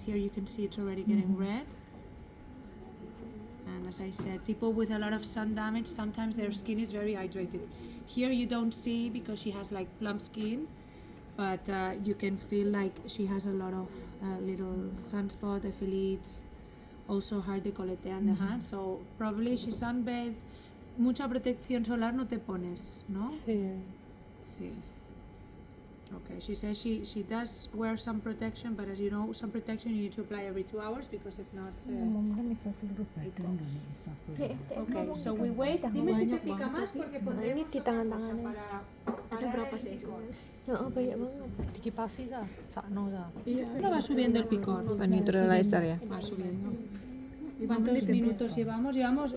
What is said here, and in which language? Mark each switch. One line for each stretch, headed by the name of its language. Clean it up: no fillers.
English: Here you can see it's already getting red. And as I said, people with a lot of sun damage, sometimes their skin is very hydrated. Here you don't see because she has like plump skin, but you can feel like she has a lot of little sunspot, epithelites, also hard décolleté on the hand. So probably she sunbathed.
Spanish: Mucha protección solar no te pones, ¿no? Sí. Sí.
English: Okay, she says she does wear some protection, but as you know, some protection you need to apply every 2 hours because if not.
Indonesian: Mungkin bisa seluruh badan dan bisa full.
English: Okay, so we wait.
Spanish: Dime si te pica más porque podremos
Indonesian: di tangan-tangannya. Ada berapa sih? Oh, banyak banget.
Javanese: Dikipasi dah, sakno dah.
Spanish: No va subiendo el picor.
English: Neutralizer ya.
Spanish: Va subiendo. ¿Cuántos minutos llevamos?